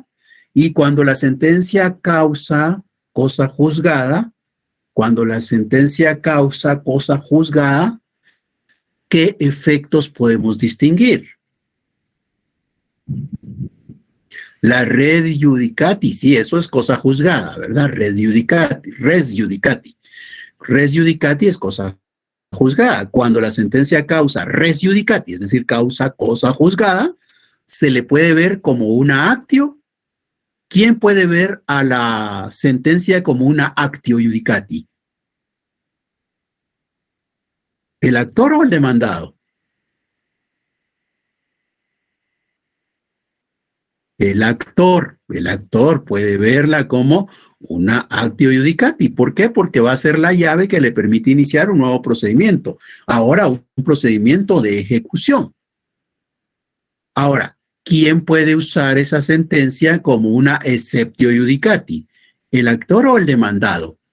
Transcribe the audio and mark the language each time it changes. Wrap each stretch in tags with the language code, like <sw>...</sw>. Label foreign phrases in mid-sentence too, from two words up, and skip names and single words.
<es>Y cuando la sentencia causa cosa juzgada, ¿qué efectos podemos distinguir? La</es> <la>res judicati,</la> <es>sí, eso es cosa juzgada, ¿verdad?</es> <la>Res judicati. Res judicati</la> <es>es cosa juzgada. Cuando la sentencia causa</es> <la>res judicati,</la> <es>es decir, causa cosa juzgada, se le puede ver como una actio. ¿Quién puede ver a la sentencia como una</es> <la>actio judicati?</la> <es>¿El actor o el demandado? El actor puede verla como una</es> <la>actio judicati.</la> <es>¿Por qué? Porque va a ser la llave que le permite iniciar un nuevo procedimiento. Ahora, un procedimiento de ejecución. Ahora, ¿quién puede usar esa sentencia como una</es> <la>exceptio judicati?</la> <es>¿El actor o el demandado?</es>